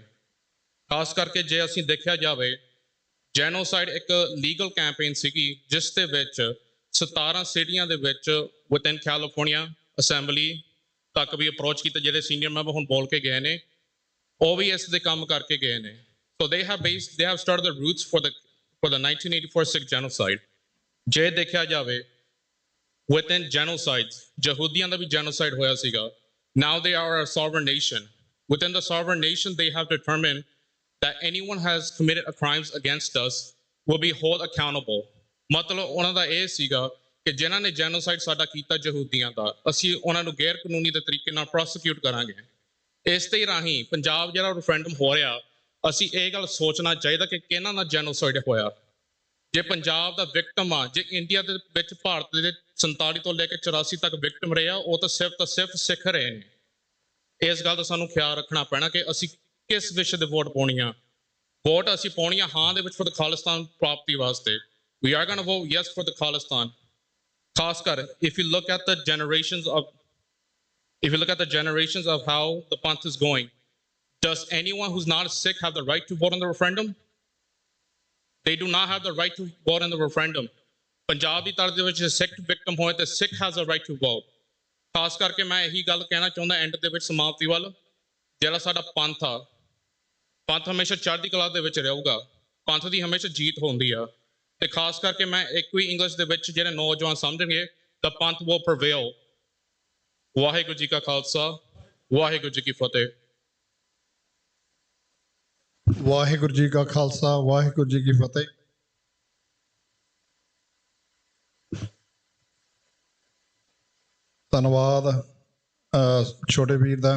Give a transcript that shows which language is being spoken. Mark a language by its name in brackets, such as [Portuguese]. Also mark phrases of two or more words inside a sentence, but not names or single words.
[Punjabi] ਖਾਸ ਕਰਕੇ ਜੇ ਅਸੀਂ ਦੇਖਿਆ ਜਾਵੇ ਜੈਨੋਸਾਈਡ ਇੱਕ ਲੀਗਲ ਕੈਂਪੇਨ ਸੀਗੀ ਜਿਸ ਦੇ ਵਿੱਚ 17 ਸਿਟੀਆਂ ਦੇ ਵਿੱਚ ਵਿਦਨ ਕੈਲੀਫੋਰਨੀਆ ਅਸੈਂਬਲੀ ਤੱਕ ਵੀ ਅਪਰੋਚ ਕੀਤਾ। ਜਿਹੜੇ ਸੀਨੀਅਰ ਮੈਂਬਰ ਹੁਣ ਬੋਲ ਕੇ ਗਏ ਨੇ ਉਹ ਵੀ ਇਸ ਦੇ ਕੰਮ ਕਰਕੇ ਗਏ ਨੇ। [English] ਸੋ they have started the roots for the 1984 Sikh genocide। [Punjabi] ਜੇ ਦੇਖਿਆ ਜਾਵੇ [English] within genocides [Punjabi] ਯਹੂਦੀਆਂ ਦਾ ਵੀ genocide ਹੋਇਆ ਸੀਗਾ। [English] Now they are a sovereign nation। Within the sovereign nation they have determined that anyone has committed crimes against us will be held accountable। [Punjabi] ਮਤਲਬ ਉਹਨਾਂ ਦਾ ਇਹ ਸੀਗਾ ਕਿ ਜਿਨ੍ਹਾਂ ਨੇ ਜੈਨੋਸਾਈਡ ਸਾਡਾ ਕੀਤਾ ਯਹੂਦੀਆਂ ਦਾ, ਅਸੀਂ ਉਹਨਾਂ ਨੂੰ ਗੈਰ ਕਾਨੂੰਨੀ ਦੇ ਤਰੀਕੇ ਨਾਲ ਪ੍ਰੋਸੀਕਿਊਟ ਕਰਾਂਗੇ। ਇਸ ਦੇ ਰਾਹੀਂ ਪੰਜਾਬ ਜਿਹੜਾ ਰੈਫਰੈਂਡਮ ਹੋ ਰਿਹਾ, ਅਸੀਂ ਇਹ ਗੱਲ ਸੋਚਣਾ ਚਾਹੀਦਾ ਕਿ ਕਿਹਨਾਂ ਨਾਲ ਜੈਨੋਸਾਈਡ ਹੋਇਆ। ਜੇ ਪੰਜਾਬ ਦਾ ਵਿਕਟਮ ਆ, ਜੇ ਇੰਡੀਆ ਦੇ ਵਿੱਚ ਭਾਰਤ ਦੇ 47 ਤੋਂ ਲੈ ਕੇ 84 ਤੱਕ ਵਿਕਟਮ ਰਹੇ ਆ, ਉਹ ਤਾਂ ਸਿਰਫ ਸਿੱਖ ਰਹੇ ਨੇ। ਇਸ ਗੱਲ ਦਾ ਸਾਨੂੰ ਖਿਆਲ ਰੱਖਣਾ ਪੈਣਾ ਕਿ ਅਸੀਂ ਕਿਸ ਵਿਸ਼ੇ ਦੇ ਵੋਟ ਪਾਉਣੀ ਆ। ਵੋਟ ਅਸੀਂ ਪਾਉਣੀ ਆ ਹਾਂ ਦੇ ਵਿੱਚ [English] for the [Punjabi] ਖਾਲਿਸਤਾਨ ਪ੍ਰਾਪਤੀ ਵਾਸਤੇ। [English] We are going to vote yes for the Khalistan। [Punjabi] ਖਾਸ ਕਰ [English] if you look at the generations of how the Panth is going, does anyone who's not a Sikh have the right to vote on the referendum? They do not have the right to vote on the referendum। [Punjabi] ਪੰਜਾਬ ਦੀ ਧਰਤੀ ਦੇ ਵਿੱਚ ਸਿੱਖ ਵਿਕਟਮ ਹੋਏ ਤੇ ਸਿੱਖ [English] has a right to vote। [Punjabi] ਖਾਸ ਕਰਕੇ ਮੈਂ ਇਹੀ ਗੱਲ ਕਹਿਣਾ ਚਾਹੁੰਦਾ ਐਂਡ ਦੇ ਵਿੱਚ ਸਮਾਪਤੀ ਵੱਲ, ਜਿਹੜਾ ਸਾਡਾ ਪੰਥ ਆ, ਪੰਥ ਹਮੇਸ਼ਾ ਚੜ੍ਹਦੀ ਕਲਾ ਦੇ ਵਿੱਚ ਰਹੂਗਾ। ਪੰਥ ਦੀ ਹਮੇਸ਼ਾ ਜੀਤ ਹੁੰਦੀ ਆ। ਤੇ ਖਾਸ ਕਰਕੇ ਮੈਂ ਇੱਕ ਵੀ ਇੰਗਲਿਸ਼ ਦੇ ਵਿੱਚ ਜਿਹੜੇ ਨੌਜਵਾਨ ਸਮਝਣਗੇ [English] the ਪੰਥ will prevail। [Punjabi] ਵਾਹਿਗੁਰੂ ਜੀ ਕਾ ਖਾਲਸਾ, ਵਾਹਿਗੁਰੂ ਜੀ ਕੀ ਫਤਿਹ। ਵਾਹਿਗੁਰੂ ਜੀ ਕਾ ਖਾਲਸਾ, ਵਾਹਿਗੁਰੂ ਜੀ ਕੀ ਫਤਿਹ। ਧੰਨਵਾਦ ਛੋਟੇ ਵੀਰ ਦਾ।